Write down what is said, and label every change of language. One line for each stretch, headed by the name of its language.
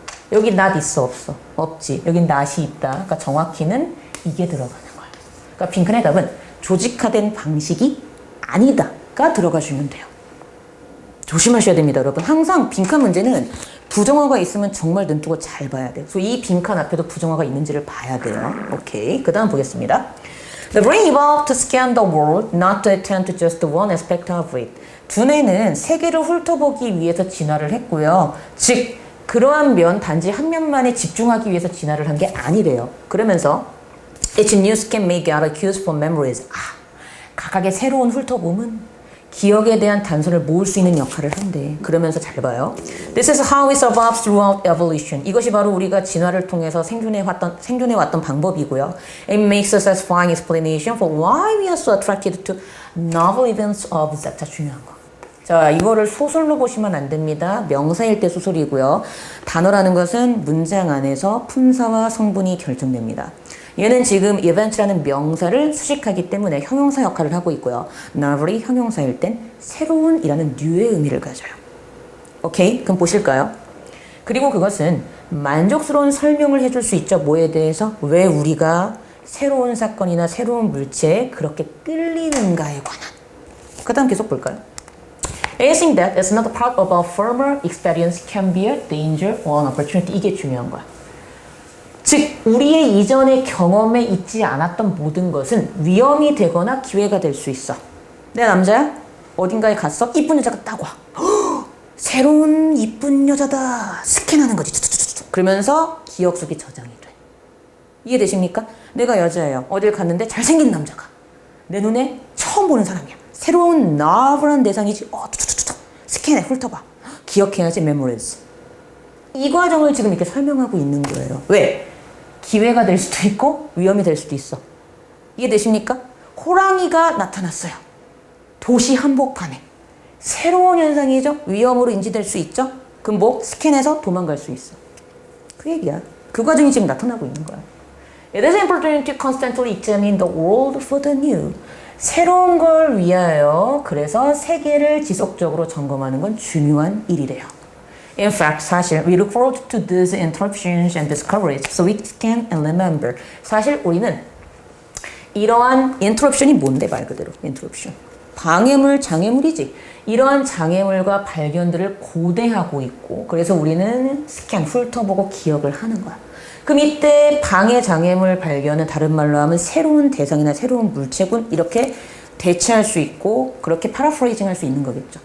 Korean: 여기 not 있어 없어? 없지. 여긴 not이 있다. 그러니까 정확히는 이게 들어가는 거야. 그러니까 빈칸의 답은 조직화된 방식이 아니다가 들어가주면 돼요. 조심하셔야 됩니다, 여러분. 항상 빈칸 문제는 부정어가 있으면 정말 눈 뜨고 잘 봐야 돼요. 그래서 이 빈칸 앞에도 부정어가 있는지를 봐야 돼요. 오케이. 그 다음 보겠습니다.
English: The brain evolved to scan the world, not to attend to just one aspect of it.
Korean: 두뇌는 세계를 훑어보기 위해서 진화를 했고요. 즉, 그러한 면, 단지 한 면만에 집중하기 위해서 진화를 한 게 아니래요. 그러면서
English: Each new scan may gather cues for memories.
Korean: 각각의 새로운 훑어봄은 기억에 대한 단서를 모을 수 있는 역할을 한대. 그러면서 잘 봐요.
English: This is how we survive throughout evolution.
Korean: 이것이 바로 우리가 진화를 통해서 생존해 왔던 방법이고요.
English: It makes a satisfying explanation for why we are so attracted to novel events of that.
Korean: 중요한 거. 자, 이거를 소설로 보시면 안 됩니다. 명사일 때 소설이고요. 단어라는 것은 문장 안에서 품사와 성분이 결정됩니다. 얘는 지금 event라는 명사를 수식하기 때문에 형용사 역할을 하고 있고요. novel이 형용사일 땐 새로운이라는 new의 의미를 가져요. 오케이? 그럼 보실까요? 그리고 그것은 만족스러운 설명을 해줄 수 있죠. 뭐에 대해서? 왜 우리가 새로운 사건이나 새로운 물체에 그렇게 끌리는가에 관한. 그 다음 계속 볼까요?
English: Anything that is not a part of our former experience can be a danger or an opportunity.
Korean: 이게 중요한 거야. 즉 우리의 이전의 경험에 있지 않았던 모든 것은 위험이 되거나 기회가 될 수 있어. 내 남자야? 어딘가에 갔어? 이쁜 여자가 딱 와. 새로운 이쁜 여자다. 스캔하는 거지. 그러면서 기억 속에 저장이 돼. 이해되십니까? 내가 여자예요. 어딜 갔는데 잘생긴 남자가 내 눈에 처음 보는 사람이야. 새로운 novel한 대상이지. 스캔해 훑어봐. 기억해야지. memories. 이 과정을 지금 이렇게 설명하고 있는 거예요. 왜? 기회가 될 수도 있고 위험이 될 수도 있어. 이해되십니까? 호랑이가 나타났어요. 도시 한복판에. 새로운 현상이죠. 위험으로 인지될 수 있죠. 그럼 뭐? 스캔해서 도망갈 수 있어. 그 얘기야. 그 과정이 지금 나타나고 있는 거야.
English: It is important to constantly examine the world for the new.
Korean: 새로운 걸 위하여 그래서 세계를 지속적으로 점검하는 건 중요한 일이래요.
English: In fact,
Korean: 사실
English: we look forward to these interruptions and discoveries so we can remember.
Korean: 사실 우리는 이러한 interruption이 뭔데 말 그대로 interruption. 방해물, 장애물이지. 이러한 장애물과 발견들을 고대하고 있고 그래서 우리는 스캔, 훑어보고 기억을 하는 거야. 그럼 이때 방해, 장애물 발견은 다른 말로 하면 새로운 대상이나 새로운 물체군 이렇게 대체할 수 있고 그렇게 파라프레이징 할 수 있는 거겠죠.